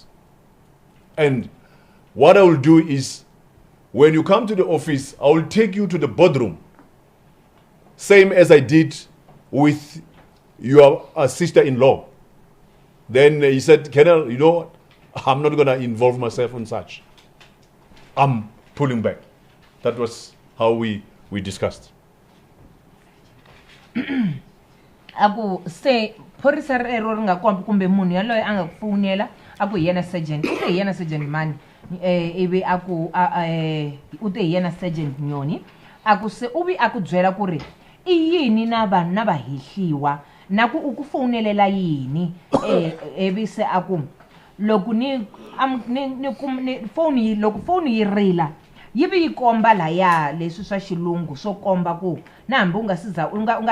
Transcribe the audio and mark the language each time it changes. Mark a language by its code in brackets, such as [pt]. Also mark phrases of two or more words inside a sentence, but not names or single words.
[en] And what I will do is, when you come to the office, I will take you to the boardroom, same as I did with your sister-in-law. Then he said, Colonel, you know what? I'm not going to involve myself in such. I'm pulling back. That was how we discussed. [ts] Aku se phorisa rero ri nga kombi kumbe munhu yaloye a nga ku fonela aku hi yena sergeant u te hi yena sergeant mani ivi aku u te hi yena sergeant Nyoni aku se u vi aku byela ku ri i yini na vanhu na vahehliwa na ku u ku fonelela yini ivi se aku loko ni phone loko phone yi rila yivi yi komba laya leswi swa xilungu swo komba ku na hambi u nga siza u nga